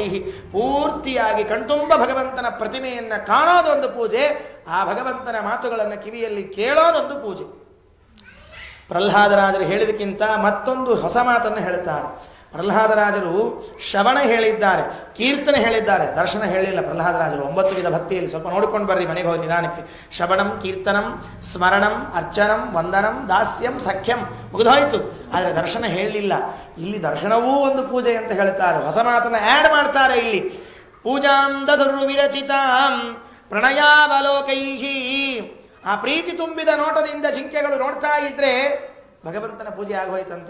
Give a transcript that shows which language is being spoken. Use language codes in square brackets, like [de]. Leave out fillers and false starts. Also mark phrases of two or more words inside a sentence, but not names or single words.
[kn] ಪೂರ್ತಿಯಾಗಿ ಕಣ್ತುಂಬ ಭಗವಂತನ ಪ್ರತಿಮೆಯನ್ನು ಕಾಣೋದೊಂದು ಪೂಜೆ, ಆ ಭಗವಂತನ ಮಾತುಗಳನ್ನು ಕಿವಿಯಲ್ಲಿ ಕೇಳೋದೊಂದು ಪೂಜೆ. ಪ್ರಹ್ಲಾದರಾಜರು ಹೇಳಿದಕ್ಕಿಂತ ಮತ್ತೊಂದು ಹೊಸ ಮಾತನ್ನು ಹೇಳ್ತಾರೆ. ಪ್ರಹ್ಲಾದರಾಜರು ಶ್ರವಣ ಹೇಳಿದ್ದಾರೆ, ಕೀರ್ತನೆ ಹೇಳಿದ್ದಾರೆ, ದರ್ಶನ ಹೇಳಿಲ್ಲ ಪ್ರಹ್ಲಾದರಾಜರು. 9 ವಿಧ ಭಕ್ತಿಯಲ್ಲಿ ಸ್ವಲ್ಪ ನೋಡಿಕೊಂಡು ಬರ್ರಿ ಮನೆಗೆ ಹೋಗಿ ನಿಧಾನಕ್ಕೆ. [sa] ಶ್ರವಣಂ, ಕೀರ್ತನಂ, ಸ್ಮರಣಂ, ಅರ್ಚನಂ, ವಂದನಂ, ದಾಸ್ಯಂ, ಸಖ್ಯಂ ಮುಗಿದೋಯ್ತು. [kn] ಆದರೆ ದರ್ಶನ ಹೇಳಲಿಲ್ಲ. ಇಲ್ಲಿ ದರ್ಶನವೂ ಒಂದು ಪೂಜೆ ಅಂತ ಹೇಳ್ತಾರೆ. ಹೊಸ ಮಾತನ್ನು ಆ್ಯಡ್ ಮಾಡ್ತಾರೆ ಇಲ್ಲಿ. [sa] ಪೂಜಾಂ ದಧುರ್ ವಿರಚಿತಾಂ ಪ್ರಣಯಾವಲೋಕೈಹಿ. [kn] ಆ ಪ್ರೀತಿ ತುಂಬಿದ ನೋಟದಿಂದ ಜಿಂಕೆಗಳು ನೋಡ್ತಾ ಇದ್ರೆ ಭಗವಂತನ ಪೂಜೆ ಆಗೋಯ್ತಂತೆ.